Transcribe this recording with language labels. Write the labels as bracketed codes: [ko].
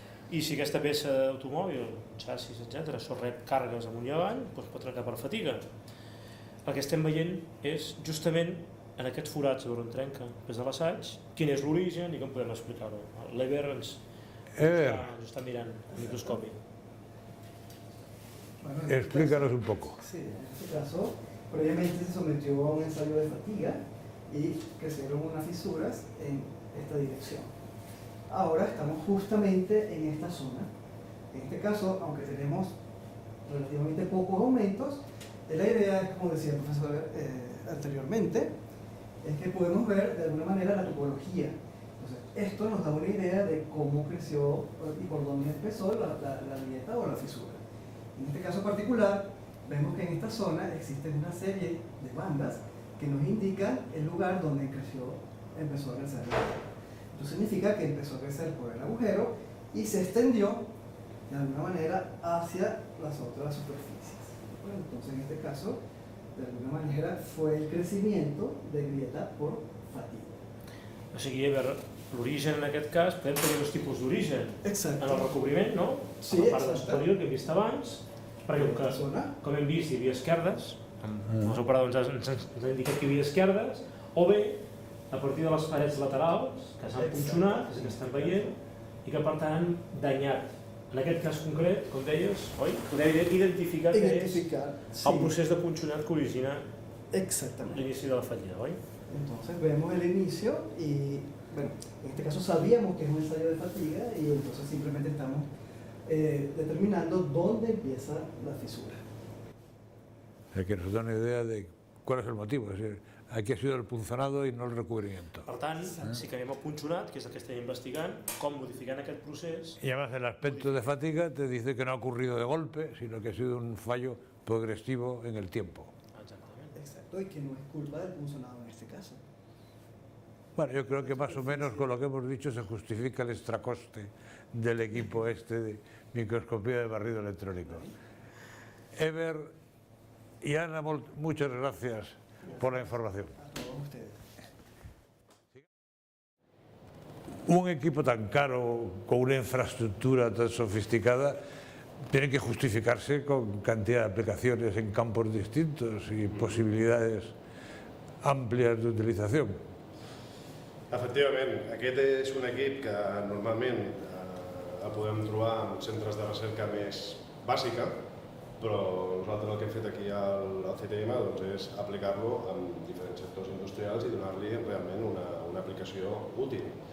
[ca] I si aquesta peça d'automòbil, xassis, etc., rep càrregues amunt i avall, doncs pot trencar per fatiga. El que estem veient és justament en aquests forats on trenca des de l'assaig, quin és l'origen i com podem explicar-ho. L'Eber ens està mirant el microscopi. [es] Explícanos un poco. Sí, en este caso, previamente se sometió a un ensayo de fatiga y crecieron unas fisuras en esta dirección. Ahora estamos justamente en esta zona. En este caso, aunque tenemos relativamente pocos aumentos, la idea es, como decía el profesor anteriormente, es que podemos ver de alguna manera la topología. Entonces, esto nos da una idea de cómo creció y por dónde empezó la grieta o la fisura. En este caso particular, vemos que en esta zona existen una serie de bandas que nos indican el lugar donde empezó a crecer la grieta. Esto significa que empezó a crecer por el agujero y se extendió de alguna manera hacia las otras superficies. Bueno, entonces en este caso, de alguna manera, fue el crecimiento de grieta por fatiga. [ca] O sigui, a veure, l'origen en aquest cas, podem tenir dos tipus d'origen. En el recobriment, no? Sí, a la part superior que hem vist abans, perquè com hem vist hi havia esquerdes, els operadors ens han indicat que hi havia esquerdes, o bé a partir de les parets laterals que s'han punxonat, que estan veient, i que per tant han danyat. En aquest cas concret, com deies, oi? Podem identificar que és el procés de punxonat que origina l'inici de la fallida, oi? [es] Entonces vemos el inicio y, bueno, en este caso sabíamos que es un ensayo de fatiga y entonces simplemente estamos determinando dónde empieza la fisura. Que nos da una idea de cuál es el motivo, es decir, aquí ha sido el punzonado i no el recubrimiento. [ca] Per tant, sí que anem al punxonat, que és el que estem investigant, com modificant aquest procés. [es] Y además el aspecto de fatiga te dice que no ha ocurrido de golpe, sino que ha sido un fallo progresivo en el tiempo. Exacto, y que no es culpa del punzonado en este caso. Bueno, yo creo que más o menos con lo que hemos dicho se justifica el extracoste del equipo este de microscopía de barrido electrónico. Ever y Ana, muchas gracias por la información. A todos ustedes. Un equipo tan caro, con una infraestructura tan sofisticada, tiene que justificarse con cantidad de aplicaciones en campos distintos y posibilidades amplias de utilización. [ca] Efectivament, aquest és un equip que normalment el podem trobar en centres de recerca més bàsica, però nosaltres el que hem fet aquí al CTM és aplicar-lo en diferents sectors industrials i donar-li realment una aplicació útil.